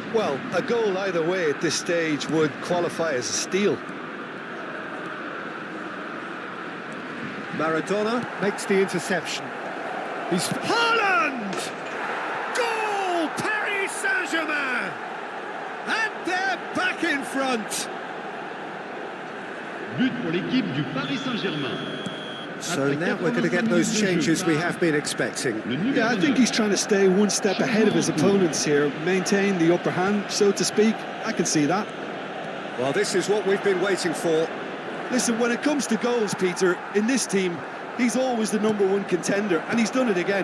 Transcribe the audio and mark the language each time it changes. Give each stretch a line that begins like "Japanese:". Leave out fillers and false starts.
English: Well, a goal either way at this stage would qualify as a steal. Maradona makes the interception. He's Haaland! Goal! Paris Saint-Germain! And they're back in front.
French: But pour l'équipe du Paris Saint-Germain.
English: So now we're going to get those changes we have been expecting. Yeah, I think he's trying to stay one step ahead of his opponents here, maintain the upper hand, so to speak. I can see that. Well, this is what we've been waiting for. Listen, when it comes to goals, Peter, in this team, he's always the #1 contender, and he's done it again.